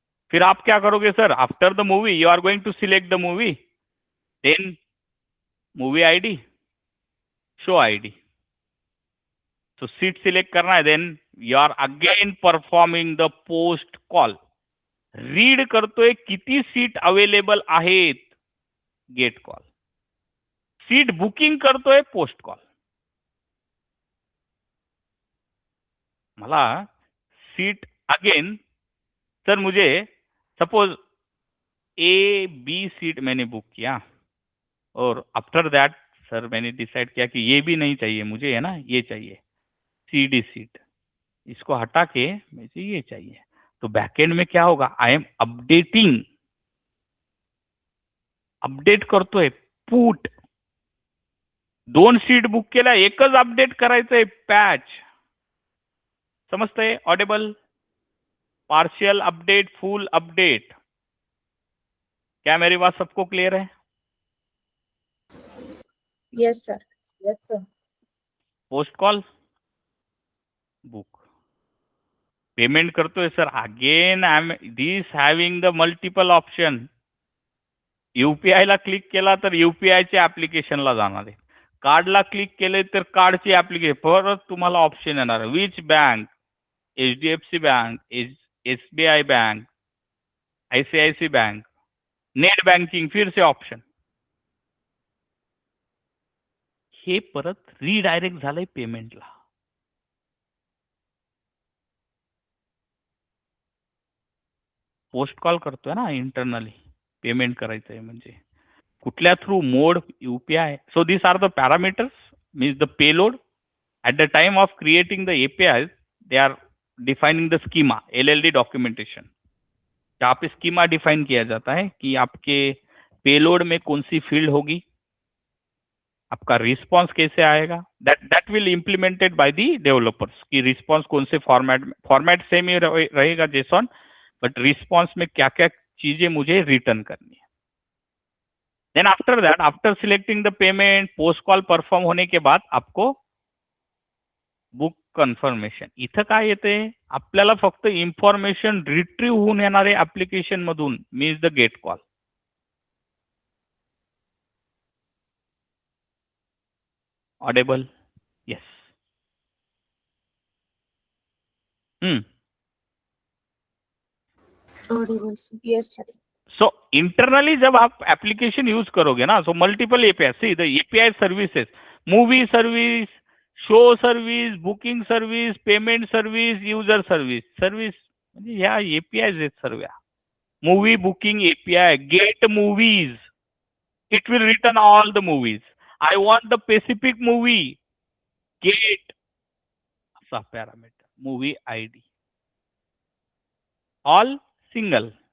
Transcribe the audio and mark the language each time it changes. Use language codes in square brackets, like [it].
[hi] फिर आप क्या करोगे sir, [en] After the movie you are going to select the movie, then movie ID, show ID. [hi] तो seat select करना है, [en] Then you are again performing the post call. [mr] Read करतोय किती सीट अवेलेबल आहेत, गेट कॉल. सीट बुकिंग करतोय, post call. मला seat again sir, [hi] मुझे suppose A B seat मैंने बुक किया और आफ्टर दैट सर मैंने डिसाइड किया कि ये भी नहीं चाहिए मुझे, है ना, ये चाहिए सी डी सीट, इसको हटा के मुझे ये चाहिए. तो बैकएंड में क्या होगा, आई एम अपडेटिंग, [mr] अपडेट करतोय. पुट 2 सीट बुक केल्या, एकच अपडेट करायचंय, पॅच. समजतंय? ऑडिबल? पार्शियल अपडेट, फुल अपडेट. [hi] क्या मेरी बात सबको क्लियर है? [en] Yes, sir. Yes, sir. [mr] Post call book payment करतोय sir. [en] Again I am this having the multiple option. [mr] UPI ला क्लिक केला तर UPI च्या ऍप्लिकेशनला जाणार आहे. कार्डला क्लिक केले तर कार्डची ऍप्लिकेशन. परत तुम्हाला ऑप्शन येणार which bank, HDFC bank, SBI bank, ICICI bank, net banking, फिर से ऑप्शन. हे परत रिडायरेक्ट झालंय पेमेंटला. पोस्ट कॉल करतोय ना इंटरनली, पेमेंट करायचं आहे म्हणजे कुठल्या through mode UPI. [en] So this are the parameters means the payload at the time of creating the APIs. they are defining the schema LLD documentation. [hi] जहाँ पे स्कीमा डिफाइन किया जाता है कि आपके पेलोड में कौन सी फील्ड होगी, आपका रिस्पॉन्स कैसे आएगा. [en] that will implemented by the developers [hi] कि रिस्पॉन्स कौन से फॉर्मेट सेम ही रहेगा जेसॉन, बट रिस्पॉन्स में क्या क्या चीजें मुझे रिटर्न करनी है. Then after that, after selecting the payment, post call perform होने के बाद आपको बुक कन्फर्मेशन. [mr] इथं काय येते, आपल्याला फक्त इन्फॉर्मेशन रिट्रीव्ह होऊन येणारे ऍप्लिकेशन मधून means the gate call. [en] Audible? Yes. Audible, sir. Yes, sir. [hi] So internally जब आप एप्लीकेशन यूज करोगे ना, so multiple API. [en] See the API services, movie service, show service, booking service, payment service, user service. [mr] Service म्हणजे ह्या API आहेत सर्व. [en] Movie booking API, get movies, it will return all the movies. I want the specific movie, get असा parameter, movie ID, all single.